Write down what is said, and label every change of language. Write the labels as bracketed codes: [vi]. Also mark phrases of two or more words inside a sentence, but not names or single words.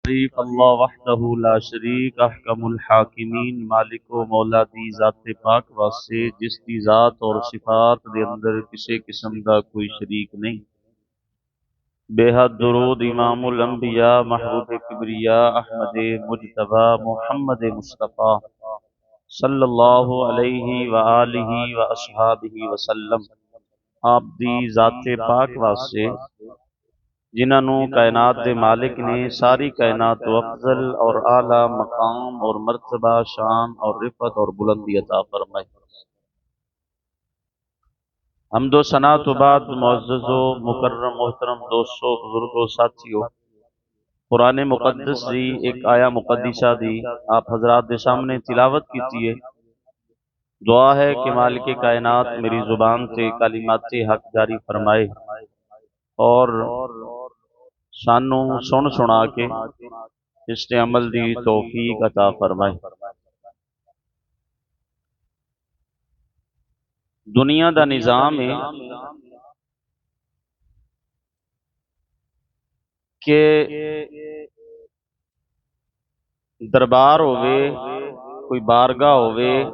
[pa] शरीफ [ar] الله وحده لا شريك أحكم الحاكمين [pa] مالک و مولا دی ذات پاک واسطے جس دی ذات اور صفات دے اندر کسی قسم دا کوئی شریک نہیں. بے حد درود امام الانبیاء محبوب کبریا احمد مجتبیٰ محمد مصطفیٰ [ar] صلى الله عليه وآله وأصحابه وسلم [pa] آپ دی ذات پاک واسطے جنہوں نے کائنات کے مالک نے ساری کائنات توں افضل اور اعلیٰ مقام اور مرتبہ شان اور رفعت اور بلندی عطا فرمائی. حمد و ثنا توں بعد معزز و مکرم محترم دوستوں بزرگوں ساتھیوں، قرآن مقدس دی اک آیہ مقدسہ دی آپ حضرات کے سامنے تلاوت کی ہے. دعا ہے کہ مالک کائنات میری زبان سے کلمات حق جاری فرمائے اور سانوں سن سنا کے اس تے عمل دی توفیق عطا فرمائے. دنیا دا نظام ہے کہ دربار ہووے، کوئی بارگاہ ہووے,